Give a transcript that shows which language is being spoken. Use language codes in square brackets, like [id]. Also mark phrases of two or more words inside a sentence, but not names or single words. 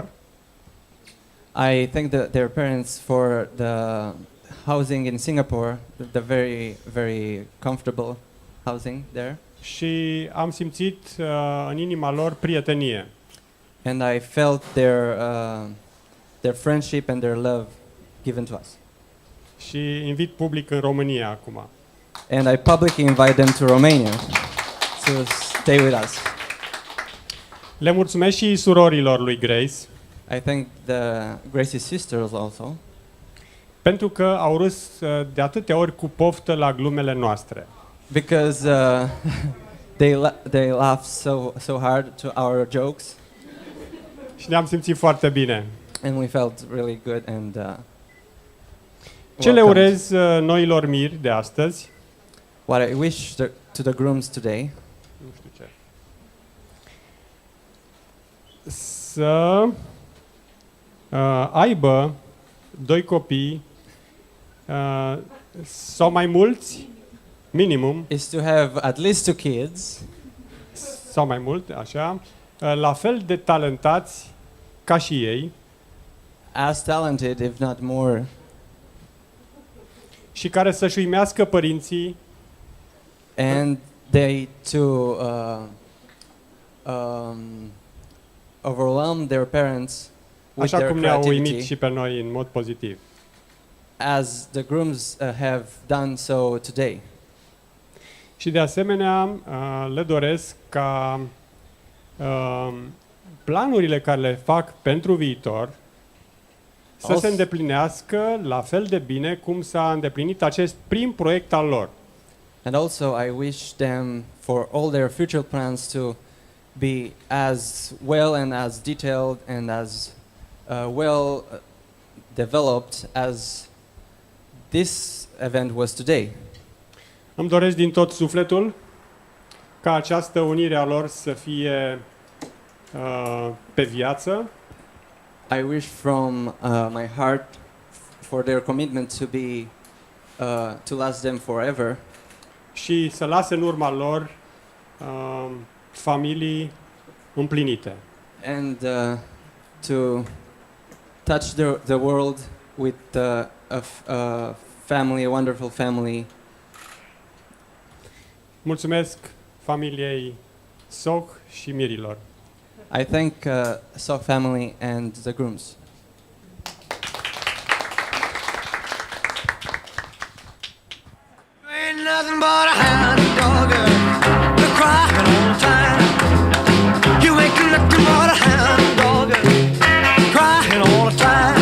[en] I thank their parents for the housing in Singapore, the very, very comfortable housing there. [ro] și am simțit în inima lor prietenie. [en] And I felt their friendship and their love given to us. [ro] Și invit public în România acum. [en] And I publicly invite them to Romania to stay with us. [ro] Le mulțumesc și surorilor lui Grace [en] I thank Gracie's sisters also [ro] pentru că au râs de atâtea ori cu poftă la glumele noastre. [en] because they laughed so hard to our jokes, [ro] Și ne-am simțit foarte bine. [en] and we felt really good and [ro] Ce le [en] welcomed. [ro] urez noilor miri de astăzi? [en] What I wish to the grooms today [ro] Nu știu ce. Să aibă doi copii sau mai mulți, minimum, [en] is to have at least 2 kids, [ro] sau mai mult, așa, la fel de talentați ca și ei [en] as talented, if not more, [ro] și care să-și uimească părinții [en] and they to overwhelmed their parents with [ro] așa [en] their [ro] cum ne-au uimit [en] creativity, [ro] și pe noi în mod pozitiv. [en] as the grooms have done so today. [ro] Și de asemenea le doresc ca planurile care le fac pentru viitor să se îndeplinească la fel de bine cum s-a îndeplinit acest prim proiect al lor. [en] And also I wish them for all their future plans to be as well and as detailed and as well developed as this event was today. [ro] Îmi doresc din tot sufletul ca această unire a lor să fie pe viață, [en] I wish from my heart for their commitment to be to last them forever, [ro] și să lase în urma lor familii împlinite. [en] and to touch the world with a family, a wonderful family. [ro] Mulțumesc familiei Soc și mirilor. [en] I thank Sok family and the grooms. Ain't nothing but a hound dog, you're crying all the time. You ain't nothing but a hound dog, crying all the time.